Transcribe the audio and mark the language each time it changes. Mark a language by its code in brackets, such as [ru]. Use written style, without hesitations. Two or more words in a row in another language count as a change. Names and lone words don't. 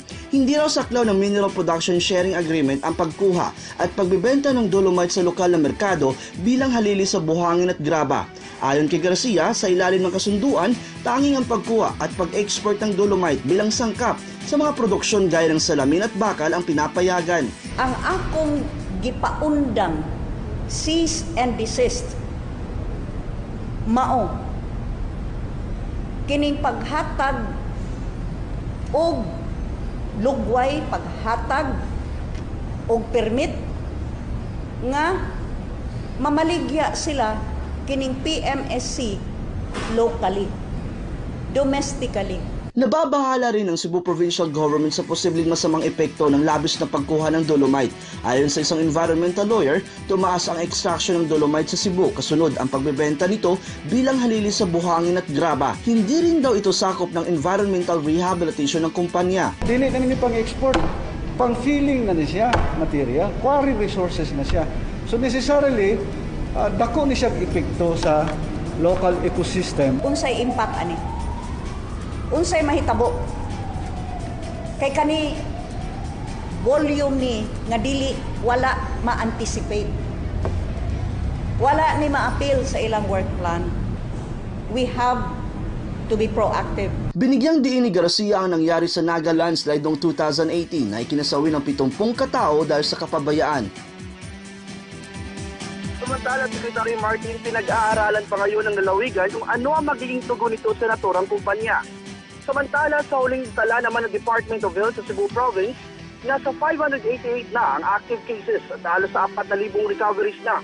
[tl] Hindi raw saklaw ng Mineral Production Sharing Agreement ang pagkuha at pagbibenta ng dolomite sa lokal na merkado bilang halili sa buhangin at graba. Ayon kay Garcia, sa ilalim ng kasunduan, tanging ang pagkuha at pag-export ng dolomite bilang sangkap sa mga produksyon gaya ng salamin at bakal ang pinapayagan. [ceb] Ang akong gipaundang [en] cease and desist [ceb] mao kining paghatag og lugway, paghatag og permit nga mamaligya sila kining PMSC [en] locally, domestically. [tl] Nababahala rin ang Cebu Provincial Government sa posibleng masamang epekto ng labis na pagkuha ng dolomite. Ayon sa isang [en] environmental lawyer, [tl] tumaas ang extraction ng dolomite sa Cebu kasunod ang pagbebenta nito bilang halili sa buhangin at graba. Hindi rin daw ito sakop ng [en] environmental rehabilitation [tl] ng kumpanya. [ceb] Dili na nini pang-export, pang-filling na niya material, [en] quarry resources [ceb] na siya. [en] So necessarily, [ceb] dako ni siyang epekto sa [en] local ecosystem. [ceb] Unsay impact ani? Unsay mahitabo kay kani volume ni nga dili wala ma-anticipate, wala ni ma-appeal sa ilang work plan. [en] We have to be proactive. [tl] Binigyang diin ni Garcia ang nangyari sa Naga landslide noong 2018 na ikinasawi ng 70 katao dahil sa kapabayaan. Samantala, Secretary Martin, pinag-aaralan pa ngayon ng lalawigan kung ano ang magiging tugon nito sa naturang kumpanya. Samantala, sa huling tala naman ng Department of Health sa Cebu Province, nasa 588 na ang [en] active cases [tl] at halos sa 4,000 recoveries na.